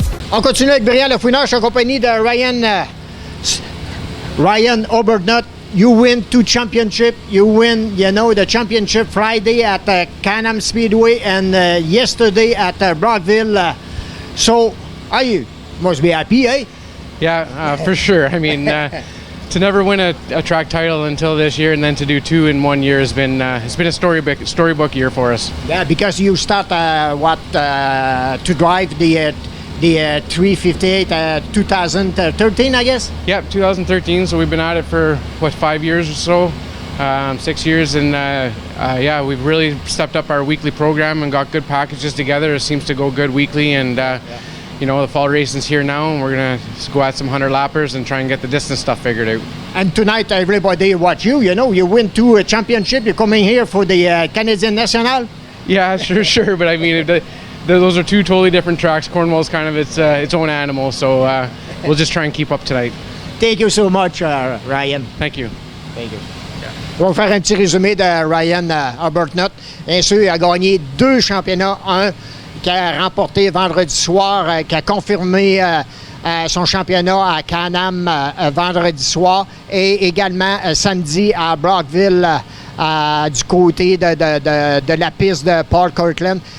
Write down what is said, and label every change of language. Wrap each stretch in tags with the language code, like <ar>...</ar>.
<fr>On continue avec Brian Lefouinage en compagnie de Ryan Obernut.</fr> <en>You win 2 championships. You win, the championship Friday at Can-Am Speedway and yesterday at Brockville. So, you must be happy, eh? Yeah, for sure. I mean, to never win a track title until this year, and then to do 2 in 1 year has been it's been a storybook year for us. Yeah, because you start to drive the 358 2013, I guess. Yep, 2013. So we've been at it for 5 years or so, 6 years, and yeah, we've really stepped up our weekly program and got good packages together. It seems to go good weekly, and. You know, the fall racing's here now, and we're going to go at some 100-lappers and try and get the distance stuff figured out. And tonight, everybody watch you. You know, you win 2 championships. You're coming here for the Canadian National. Yeah, sure. But I mean, those are 2 totally different tracks. Cornwall's kind of its own animal, so we'll just try and keep up tonight. Thank you so much, Ryan. Thank you. Thank you.</en> <fr>On va faire un petit résumé de Ryan Obernut. Bien sûr, il a gagné 2 championnats, un qui a remporté vendredi soir, qui a confirmé son championnat à Can-Am vendredi soir et également samedi à Brockville du côté de la piste de Paul Kirkland.</fr>